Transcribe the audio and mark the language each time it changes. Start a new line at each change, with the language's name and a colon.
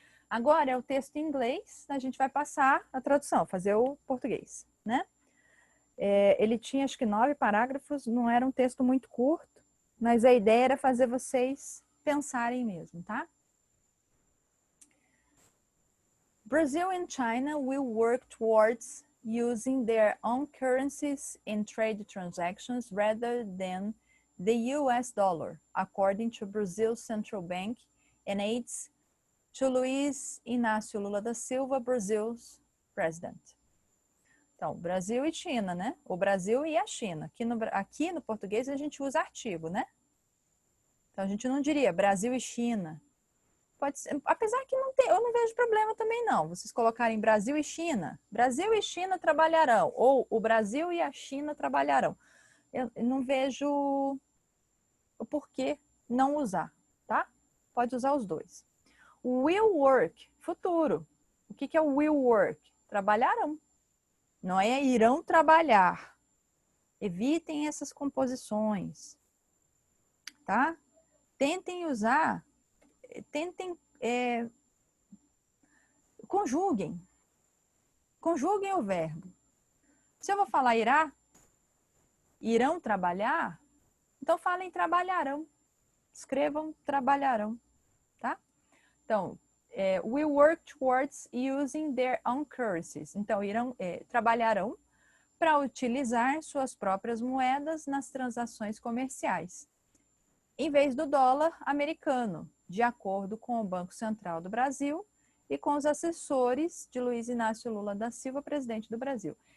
Portuguese: Agora é o texto em inglês, a gente vai passar a tradução, fazer o português, né? Ele tinha acho que 9 parágrafos, não era um texto muito curto, mas a ideia era fazer vocês pensarem mesmo, tá?
English: Brazil and China will work towards using their own currencies in trade transactions rather than the US dollar, according to Brazil's central bank and aides to Luiz Inácio Lula da Silva, Brazil's president.
Portuguese: Então, Brasil e China, né? O Brasil e a China. Aqui no português a gente usa artigo, né? Então, a gente não diria Brasil e China. Pode ser, apesar que eu não vejo problema também não. Vocês colocarem Brasil e China. Brasil e China trabalharão. Ou o Brasil e a China trabalharão. Eu não vejo o porquê não usar, tá? Pode usar os dois.
English: Will work,
Portuguese: futuro. O que é o will work? Trabalharão. Não é irão trabalhar. Evitem essas composições, tá? Tentem usar, conjuguem. Conjuguem o verbo. Se eu vou falar irão trabalhar, então falem trabalharão. Escrevam trabalharão, tá?
English: Então, will work towards using their own currencies.
Portuguese: Então, trabalharão para utilizar suas próprias moedas nas transações comerciais, em vez do dólar americano, de acordo com o Banco Central do Brasil e com os assessores de Luiz Inácio Lula da Silva, presidente do Brasil.